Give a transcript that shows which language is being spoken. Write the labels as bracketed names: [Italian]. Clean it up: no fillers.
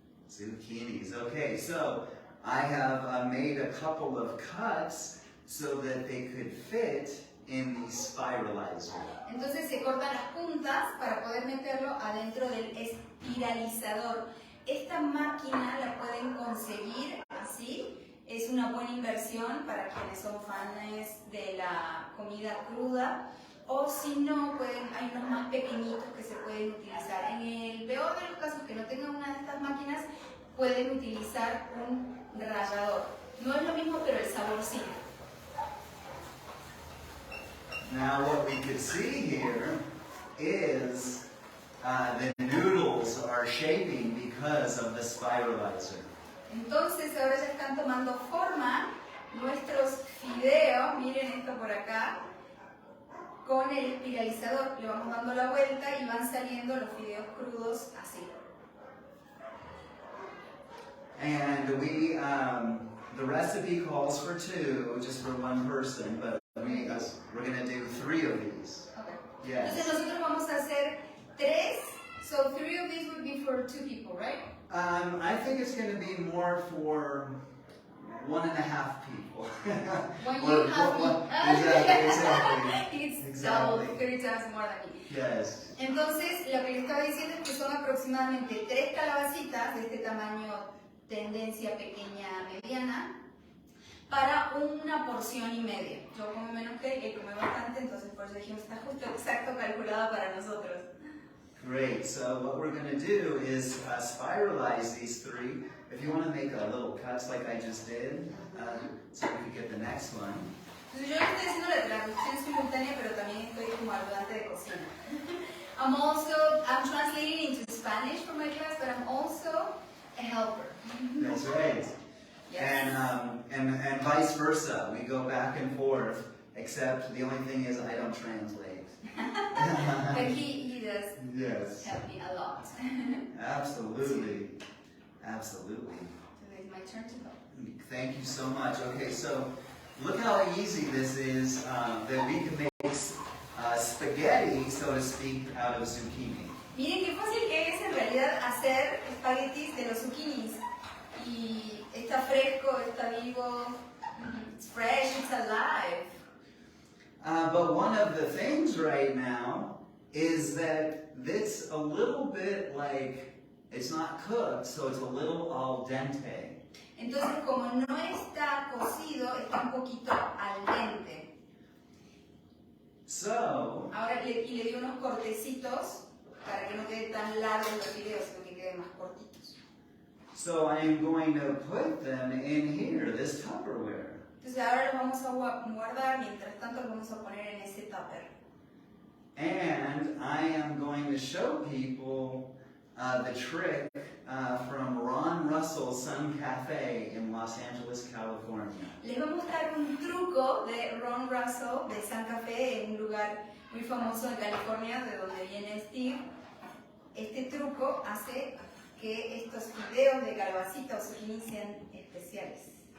[English] Zucchinis, okay, so I have made a couple of cuts so that they could fit in the spiralizer. [Spanish] Entonces se cortan las puntas para poder meterlo adentro del espiralizador. Esta máquina la pueden conseguir así, es una buena inversión para quienes son fans de la comida cruda, o si no, hay unos más pequeñitos que se pueden utilizar. En el peor de los casos que no tengan una de estas máquinas, pueden utilizar un rallador. No es lo mismo, pero el sabor sí. [English] Now what we could see here is the noodles are shaping because of the spiralizer. [Spanish] Entonces ahora ya están tomando forma nuestros fideos, miren esto por acá, con el espiralizador. Le vamos dando la vuelta y van saliendo los fideos crudos así. [English] And we, the recipe calls for 2, just for 1 person, but we're going to do 3 of these. Okay. Yes. [Spanish] Entonces nosotros vamos a hacer 3, [English] so 3 of these would be for 2 people, right? I think it's going to be more for 1.5 people. When you have Exactly. It's double, 3 times more than me. Yes. [Spanish] Entonces, lo que le estaba diciendo es que son aproximadamente 3 calabacitas de este tamaño, tendencia pequeña mediana, para una porción y media. Yo como menos que él come bastante, entonces por eso dijimos está justo exacto calculado para nosotros. [English] Great. So what we're going to do is spiralize these 3. If you want to make a little cuts like I just did, so we can get the next one. [Spanish] Entonces yo estoy haciendo la traducción simultánea, pero también estoy como ayudante de cocina. [English] I'm translating into Spanish for my class, but I'm also a helper. That's right. Yes. And vice versa. We go back and forth, except the only thing is I don't translate. But he does Yes. help me a lot. Absolutely. Absolutely. So it's my turn to go. Thank you so much. Okay, so look how easy this is that we can make spaghetti, so to speak, out of zucchini. [Spanish] Miren qué fácil que es en realidad hacer espaguetis de los zucchinis. Y está fresco, está vivo, [English] it's fresh, it's alive. But one of the things right now is that it's a little bit like, it's not cooked, so it's a little al dente. [Spanish] Entonces, como no está cocido, está un poquito al dente. [English] So, [Spanish] Ahora le di unos cortecitos para que no quede tan largo los fideos, sino que queden más cortitos. [English] so I am going to put them in here, this Tupperware. [Spanish] Entonces ahora los vamos a guardar, mientras tanto los vamos a poner en ese tupper. [English] And I am going to show people the trick from Ron Russell's Sun Cafe in Los Angeles, California. [Spanish] Les voy a mostrar un truco de Ron Russell de Sun Café, en un lugar muy famoso de California, de donde viene Steve. Este truco hace que estos fideos de calabacita o zucchini sean especiales.